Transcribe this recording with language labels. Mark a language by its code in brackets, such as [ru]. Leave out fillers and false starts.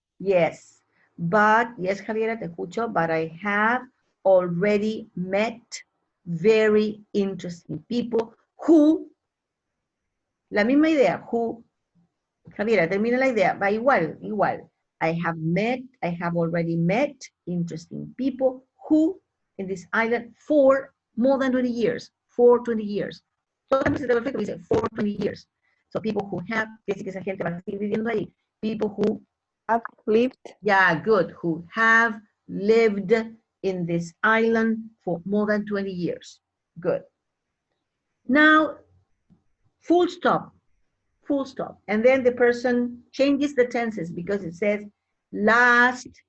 [en] Yes, yes, Javiera, [es] te escucho, [en] but I have already met very interesting people who, [es] la misma idea, [en] who, Javiera, [es] termina la idea, va igual. [en] I have already met interesting people who, in this island, for more than 20 years, for 20 years. [es] Solamente perfecto dice, [en] for 20 years. So people who have, [es] quiere decir que esa gente va a seguir viviendo ahí. [en] People who Have lived. Yeah, good. Who have lived in this island for more than 20 years. Good. Now, full stop. And then the person changes the tenses because it says last.